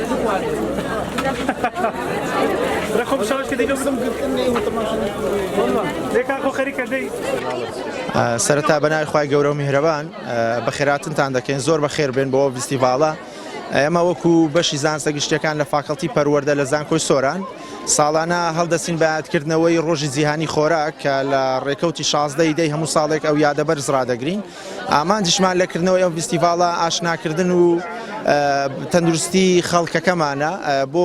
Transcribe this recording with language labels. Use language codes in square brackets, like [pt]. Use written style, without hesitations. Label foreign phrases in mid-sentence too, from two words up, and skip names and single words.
[ckb] رقم شاش كده قبل ليك أخو خريك دي سرتا بنای خوای گەورە و میهرەبان بەخێراتنتان دەکەین زۆر بەخێر بێن بۆ فستیڤاڵە ئێمە وەکو بەشی زانستە گشتەکان لە فاکەڵتی پەروەردە لە زانکۆی سۆران ساڵانە هەڵدەستین بە یادکردنەوەی ڕۆژی جیهانی خۆراک کە لە ڕێکەوتی 16 دەی هەموو ساڵێک ئەو یادە بەرز ڕادەگرین ئامانجیشمان لەکردنەوەی ئەو فستیڤاڵە ئاشناکردن و تەندروستی خەڵکەکەمانە بۆ